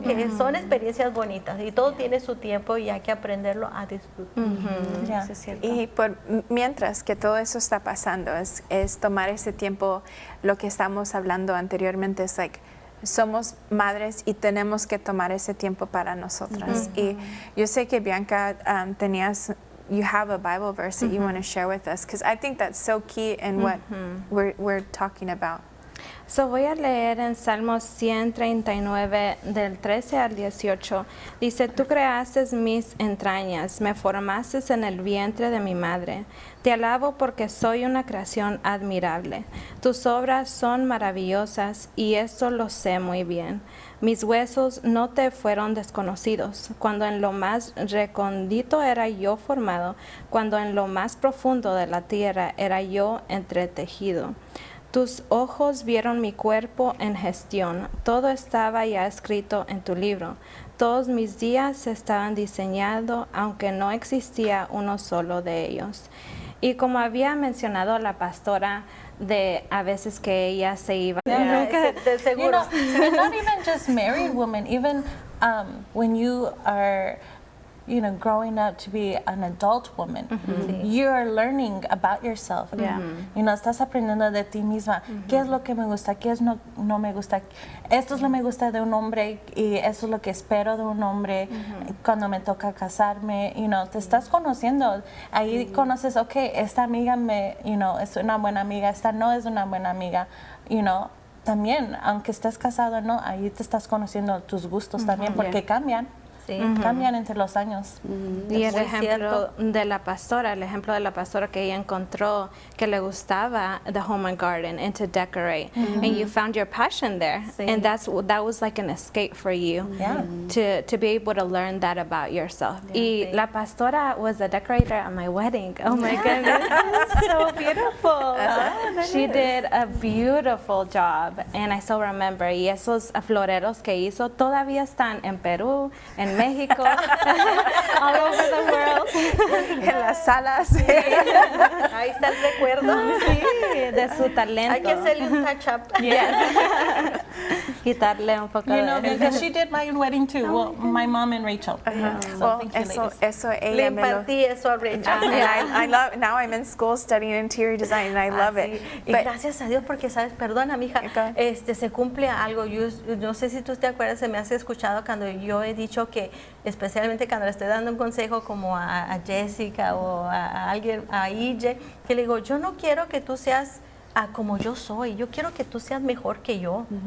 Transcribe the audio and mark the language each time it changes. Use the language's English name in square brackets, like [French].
[Spanish] Que son experiencias bonitas y todo tiene su tiempo y hay que aprenderlo a disfrutar. Eso es cierto. Y mientras que todo eso está pasando, es tomar ese tiempo, lo que estamos hablando anteriormente, es like, somos madres y tenemos que tomar ese tiempo para nosotras. Y yo sé que [English] Bianca you have a Bible verse that you want to share with us, because I think that's so key in what we're talking about. [Spanish] So voy a leer en Salmos 139 del 13 al 18. Dice, tú creaste mis entrañas, me formaste en el vientre de mi madre. Te alabo porque soy una creación admirable. Tus obras son maravillosas y esto lo sé muy bien. Mis huesos no te fueron desconocidos, cuando en lo más recóndito era yo formado, cuando en lo más profundo de la tierra era yo entretejido. Tus ojos vieron mi cuerpo en gestión, todo estaba ya escrito en tu libro. Todos mis días estaban diseñados, aunque no existía uno solo de ellos. Y como había mencionado la pastora, de a veces que ella se iba. De seguro. [English] Not even just married women, even when you are growing up to be an adult woman, you are learning about yourself. [Spanish] Estás aprendiendo de ti misma. ¿Qué es lo que me gusta? ¿Qué es no me gusta? Esto es lo que me gusta de un hombre y eso es lo que espero de un hombre cuando me toca casarme. Te estás conociendo. Ahí conoces, esta amiga es una buena amiga, esta no es una buena amiga. También, aunque estés casado, ahí te estás conociendo tus gustos también, porque cambian. Cambian entre los años. Y el ejemplo de la pastora, que ella encontró que le gustaba [English] the home and garden and to decorate, and you found your passion there, and that was like an escape for you to be able to learn that about yourself. [Spanish] Y la pastora [English] was a decorator at my wedding. Oh my goodness, so beautiful. She did a beautiful job, and I still remember. [Spanish] Y esos floreros que hizo todavía están en Perú, en México, [English] all over the world. [Spanish] En las salas. Sí. Ahí está el recuerdo. De su talento. Hay que hacerle un touch-up. Quitarle un poco [English] because she did my wedding too. Well, my mom and Rachel. [Spanish] Eso ella le impartí eso a Rachel. [English] I love, now I'm in school studying interior design and I love it. [Spanish] Y gracias a Dios porque, ¿sabes? Perdona, mija, se cumple algo. Yo no sé si tú te acuerdas, se me has escuchado cuando yo he dicho que, especialmente cuando le estoy dando un consejo como a Jessica o a alguien, a Ije, que le digo, yo no quiero que tú seas como yo soy, yo quiero que tú seas mejor que yo.